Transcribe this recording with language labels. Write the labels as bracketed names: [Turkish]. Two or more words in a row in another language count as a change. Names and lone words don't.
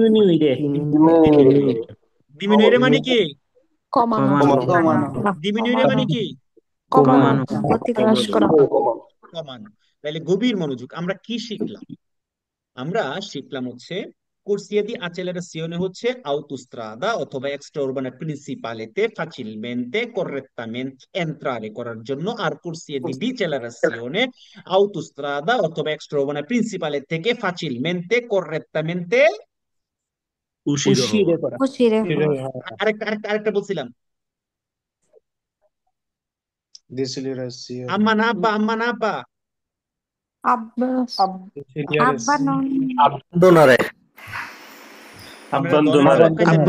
[Bangla] ডিমিনুয়েরে মানে কি? কমানো ডিমিনুয়েরে মানে কি? কমানো গতি হ্রাস করা কমানো। তাহলে গভীর মনোযোগ। আমরা কি শিখলাম? আমরা শিখলাম হচ্ছে [Italian] corsia di accelerazione হচ্ছে autostrada অথবা extraurbana principalete facilmente correttamente entrare [Bangla] করার জন্য, আর [Italian] corsia di decelerazione autostrada অথবা extraurbana principale থেকে facilmente correttamente [Bangla] উশির হওয়া উশিরে আরেকটা আরেকটা আরেকটা বলছিলাম, decelerazione, আম্মা না আব্বা, আম্মা না আব্বা, আব্বাস আব্বা নন আপনারা দনের কাবাব খাইছেন না?